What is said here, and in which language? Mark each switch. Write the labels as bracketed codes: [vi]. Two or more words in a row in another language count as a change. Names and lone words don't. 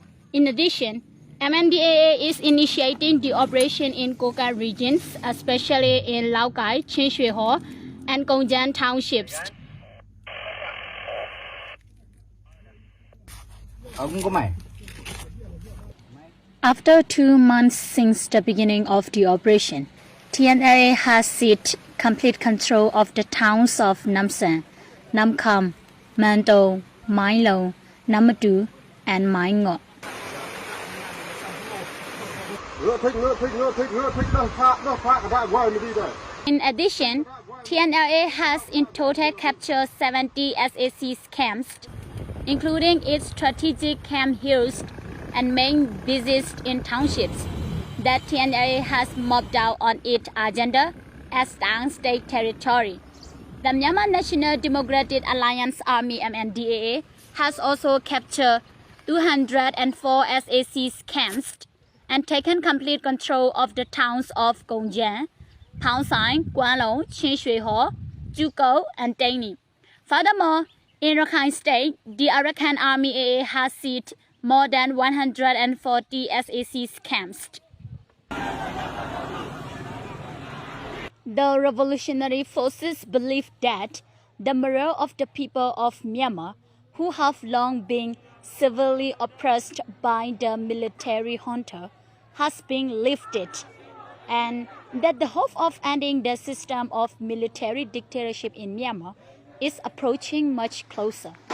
[en] In addition, MNDAA is initiating the operation in Kokang regions, especially in Lao Cai, Chin Shui Ho, and Kongjian townships. After 2 months since the beginning of the operation, TNLA has seized complete control of the towns of Nam San, Nam Kham, Manto, Mai Lo, Nam Tu, and Mai Ngo. In addition, TNLA has in total captured 70 SAC camps, including its strategic camp hills and main bases in townships that TNLA has mobbed out on its agenda as Tang State territory. The Myanmar National Democratic Alliance Army (MNDAA) has also captured 204 SAC camps and taken complete control of the towns of Kongjian, Phang Sai, Kwan Lo, Chin Shui Ho, Juko, and Daini. Furthermore, in Rakhine State, the Arakan Army AA has seized more than 140 SAC camps. The revolutionary forces believe that the morale of the people of Myanmar, who have long been severely oppressed by the military junta, has been lifted, and that the hope of ending the system of military dictatorship in Myanmar is approaching much closer.